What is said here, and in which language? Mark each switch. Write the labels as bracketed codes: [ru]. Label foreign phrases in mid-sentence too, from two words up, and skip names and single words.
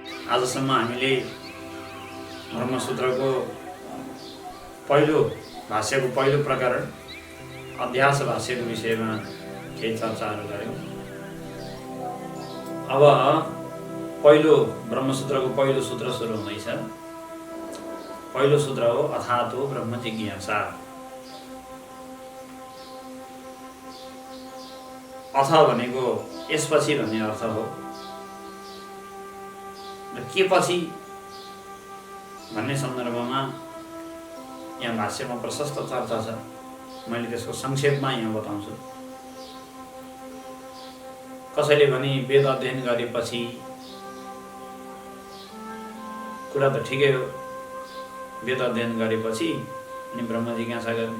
[ne] आजसम्म हामीले ब्रह्मसूत्रको पहिलो भाष्यको पहिलो प्रकरण अध्यास भाष्यको विषयमा केही चर्चाहरू गऱ्यौँ। अब पहिलो ब्रह्मसूत्रको पहिलो सूत्र सुरु हुँदैछ। पहिलो सूत्र हो [sa] अथातो ब्रह्म जिज्ञासा। [ne] अथ भनेको यसपछि भन्ने अर्थ हो र के पछि भन्ने सन्दर्भमा यहाँ भाष्यमा प्रशस्त चर्चा छ। मैले त्यसको संक्षेपमा यहाँ बताउँछु। कसैले भने वेद अध्ययन गरेपछि, कुरा त ठिकै हो, वेद अध्ययन गरेपछि अनि ब्रह्म जिज्ञासा गर्ने।